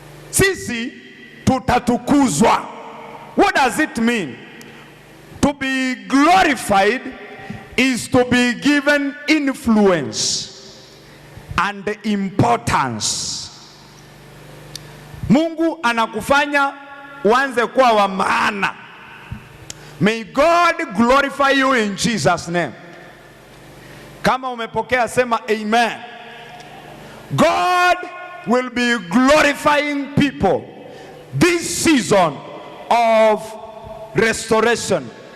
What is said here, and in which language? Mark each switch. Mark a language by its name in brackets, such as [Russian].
[Swahili] Sisi tutatukuzwa. [English] What does it mean? To be glorified is to be given influence and importance. [Swahili] Mungu anakufanya uanze kuwa wa maana. [English] May God glorify you in Jesus' name. [Swahili] Kama umepokea sema amen. [English] God will be glorifying people this season of restoration.